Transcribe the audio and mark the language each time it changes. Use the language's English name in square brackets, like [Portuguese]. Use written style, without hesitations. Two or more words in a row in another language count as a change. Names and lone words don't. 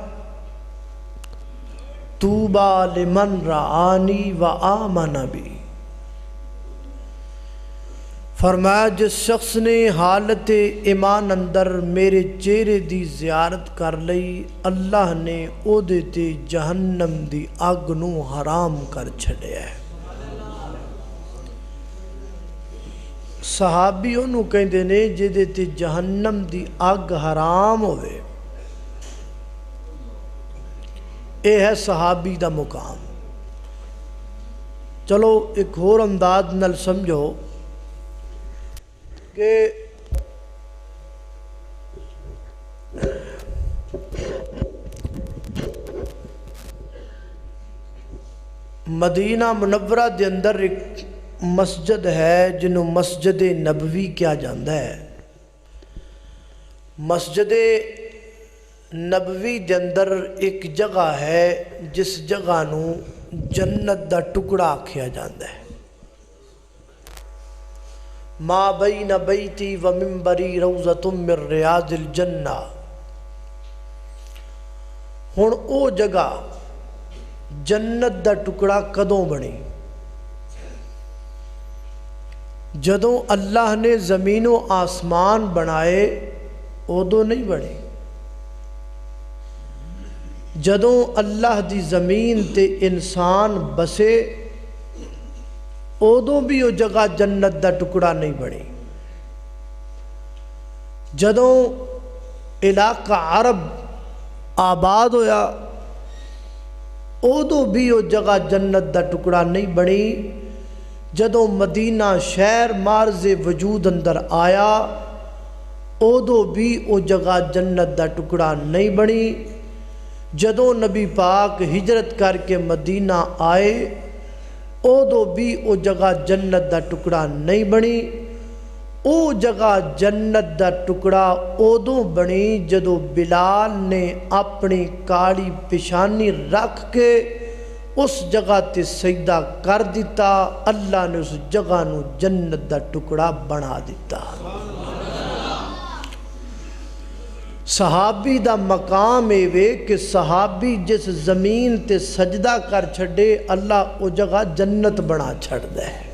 [Arabic] طوبی لمن رعانی و آمن بی، [Punjabi] فرمایا جس شخص نے حالت ایمان اندر میرے چہرے دی زیارت کر لئی، اللہ نے او دے تے جہنم دی اگ نو حرام کر چھڑیا ہے۔ صحابی انہوں کہندے نے جدے تے جہنم دی اگ حرام ہوئے، اے ہے صحابی دا مقام۔ چلو ایک اور انداز نال سمجھو کہ مدینہ منورہ دے اندر ایک مسجد ہے جنہوں مسجد نبوی کیا جاندہ ہے۔ مسجد نبوی دے اندر ایک جگہ ہے جس جگہ نو جنت دا ٹکڑا آکھیا جاندہ ہے۔ [Arabic] ما بین بیتی و منبری روضۃ من ریاض الجنہ۔ [Punjabi] ہن او جگہ جنت دا ٹکڑا کدوں بنی؟ جدوں اللہ نے زمین و آسمان بنائے ادوں نہیں بنی۔ جدوں اللہ دی زمین تے انسان بسے ادوں بھی وہ جگہ جنت دا ٹکڑا نہیں بنی۔ جدوں علاقہ عرب آباد ہویا ادوں بھی وہ جگہ جنت دا ٹکڑا نہیں بنی۔ جدوں مدینہ شہر مارز وجود اندر آیا ادوں بھی وہ جگہ جنت دا ٹکڑا نہیں بنی۔ جدوں نبی پاک ہجرت کر کے مدینہ آئے ادوں بھی وہ جگہ جنت دا ٹکڑا نہیں بنی۔ او جگہ جنت دا ٹکڑا ادوں بنی جدوں بلال نے اپنی کالی پیشانی رکھ کے اس جگہ تے سجدہ کر دیتا، اللہ نے اس جگہ نو جنت دا ٹکڑا بنا دیتا۔ صحابی دا مقام ایوے کہ صحابی جس زمین تے سجدہ کر چھڑے اللہ او جگہ جنت بنا چھڑ دے۔